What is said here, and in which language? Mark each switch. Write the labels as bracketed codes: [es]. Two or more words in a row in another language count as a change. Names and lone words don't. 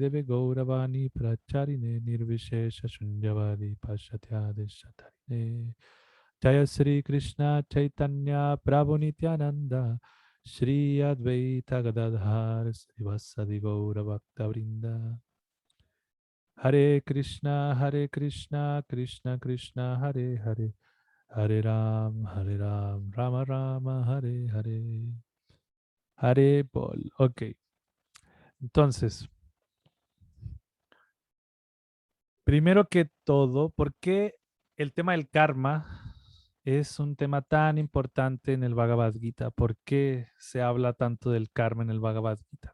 [sa] Deve Gauravani Pracharine Nirvishesha Shunyavadi Pashatyadeshatarine Jaya Sri Krishna Chaitanya Prabhu Nityananda Shri Advaita Gadadhar Srivasadi Gaura Bhakta Vrinda Hare Krishna Krishna Krishna Hare Hare Hare Ram Rama Rama Hare Hare Hare Bol. [es] Ok, entonces, primero que todo, ¿por qué el tema del karma es un tema tan importante en el Bhagavad Gita? ¿Por qué se habla tanto del karma en el Bhagavad Gita?